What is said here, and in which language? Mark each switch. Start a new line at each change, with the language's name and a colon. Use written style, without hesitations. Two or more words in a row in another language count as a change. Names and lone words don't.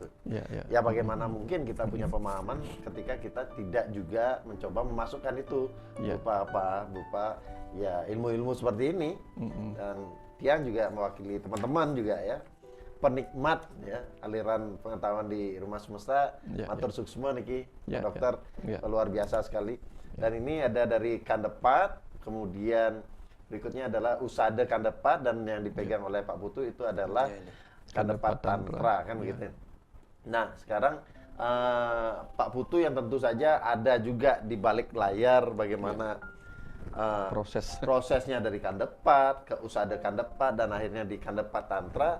Indonesian: Ya bagaimana mungkin kita punya pemahaman ketika kita tidak juga mencoba memasukkan itu berupa ya ilmu-ilmu seperti ini. Dan Tiang juga mewakili teman-teman juga ya, penikmat ya aliran pengetahuan di Rumah Semesta,
Balinese: matur suksma niki
Indonesian: Dokter, luar biasa sekali. Dan ini ada dari Kandepat, kemudian berikutnya adalah Usada Kandepat, dan yang dipegang oleh Pak Putu itu adalah Kandepat Tantra kan begitu. Nah sekarang Pak Putu yang tentu saja ada juga di balik layar bagaimana prosesnya dari Kandepat ke Usada Kandepat dan akhirnya di Kandepat Tantra.